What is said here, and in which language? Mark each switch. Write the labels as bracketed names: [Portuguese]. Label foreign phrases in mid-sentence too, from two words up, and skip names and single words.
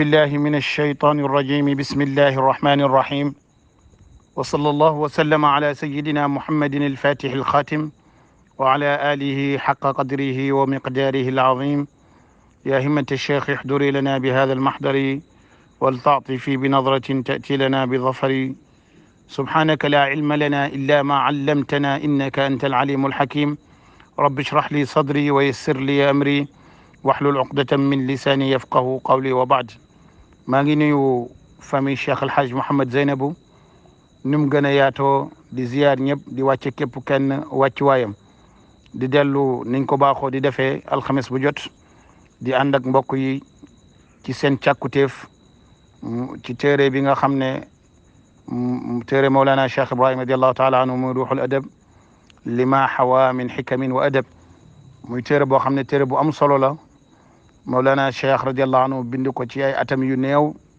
[Arabic] بالله من الشيطان الرجيم بسم الله الرحمن الرحيم وصلى الله وسلم على سيدنا محمد الفاتح الخاتم وعلى آله حق قدره ومقداره العظيم يا همة الشيخ احضري لنا بهذا المحضر ولتعطفي بنظرة تأتي لنا بظفر سبحانك لا علم لنا إلا ما علمتنا إنك أنت العليم الحكيم رب اشرح لي صدري ويسر لي أمري واحلل عقدة من لساني يفقه قولي وبعد [Wolof] maa ngi nuyu famille Cheikh El Hadj Mouhamed Zeynabou ni mu gën a yaatoo di ziyaar ñëpp di wàcce képp kenn wàccuwaayam di dellu niñ ko baaxoo di defee alxames bu jot di ànd ak mbokk yi ci seen càkkutéef ci téere bi nga xam ne téere Mawlana Cheikh Ibrahim [Arabic] رضي الله تعالى عنه [Wolof] muy ruuxul adab [Arabic] لما حوى من حكم وأدب [Wolof] muy téere boo xam ne téere bu am solo la Mawlana Cheikh [Arabic] رضي الله عنه [Wolof] bind ko ci ay atam yu néew